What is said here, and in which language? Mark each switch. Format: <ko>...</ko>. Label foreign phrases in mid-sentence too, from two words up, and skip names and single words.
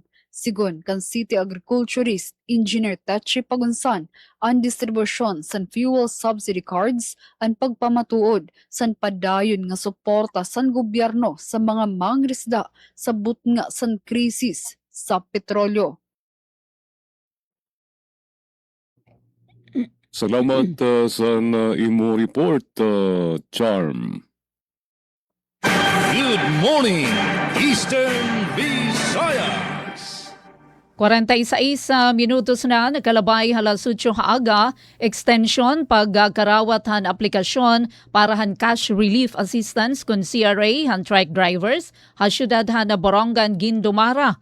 <war>Sigon kan City Agriculturist Engineer Techi Pagunsan, ang distribusyon san fuel subsidy cards ang pagpamatuod san padayon nga suporta san gobyerno sa mga mangingisda sa butnga san krisis sa petrolyo. Salamat sa imo report, Charm.</war> <en>Good morning, Eastern Visayas.</en> <war>46 minutos na nakalabay halas 8 haaga, extension pagkarawat han aplikasyon para han</war> <en>cash relief assistance</en> <war>kun CRA han</war> <en>trike drivers,</en> <war>ha syudad han na Borongan Guindomara.</war>